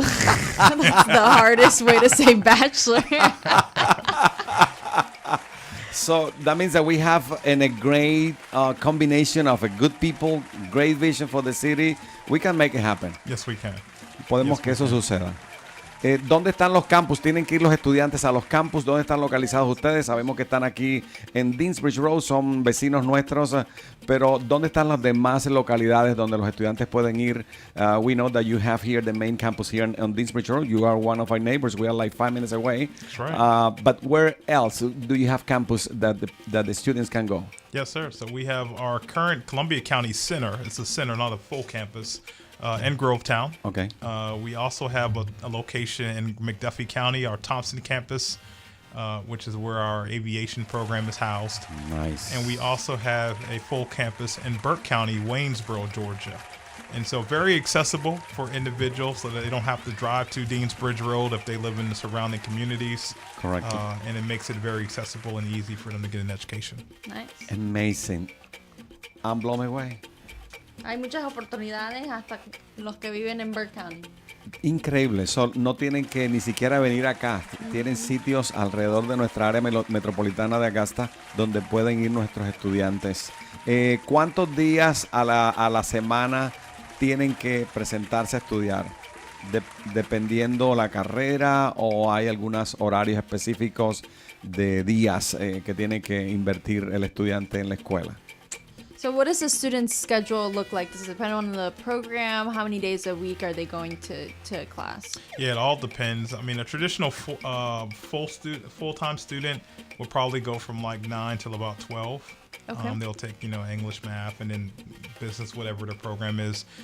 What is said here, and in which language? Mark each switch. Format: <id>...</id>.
<en>That's the hardest way to say bachelor. So that means that we have a great combination of a good people, great vision for the city. We can make it happen. Yes, we can.</en> <es>Podemos que eso suceda. ¿Dónde están los campus? ¿Tienen que ir los estudiantes a los campus? ¿Dónde están localizados ustedes? Sabemos que están aquí en Deansbridge Road, son vecinos nuestros, pero ¿dónde están las demás localidades donde los estudiantes pueden ir?</es> <en>We know that you have here the main campus here on Deansbridge Road. You are one of our neighbors. We are like 5 minutes away. That's right. But where else do you have campus that the students can go? Yes, sir. So we have our current Columbia County Center. It's a center, not a full campus, in Grovetown. Okay. We also have a location in McDuffie County, our Thompson campus, which is where our aviation program is housed. Nice. And we also have a full campus in Burke County, Waynesboro, Georgia. And so very accessible for individuals so that they don't have to drive to Deansbridge Road if they live in the surrounding communities. Correct. And it makes it very accessible and easy for them to get an education. Nice. Amazing. I'm blown away.</en> <es>Hay muchas oportunidades hasta los que viven en Burke County. Increíble, no tienen que ni siquiera venir acá, tienen sitios alrededor de nuestra área metropolitana de Augusta donde pueden ir nuestros estudiantes. ¿Cuántos días a la semana tienen que presentarse a estudiar? Dependiendo la carrera, o hay algunos horarios específicos de días que tiene que invertir el estudiante en la escuela.</es> <en>So what does the student's schedule look like? Does it depend on the program? How many days a week are they going to class? Yeah, it all depends. I mean, a traditional full-time student will probably go from like 9 till about 12. Okay. They'll take, English, math, and then business, whatever the program is.</en>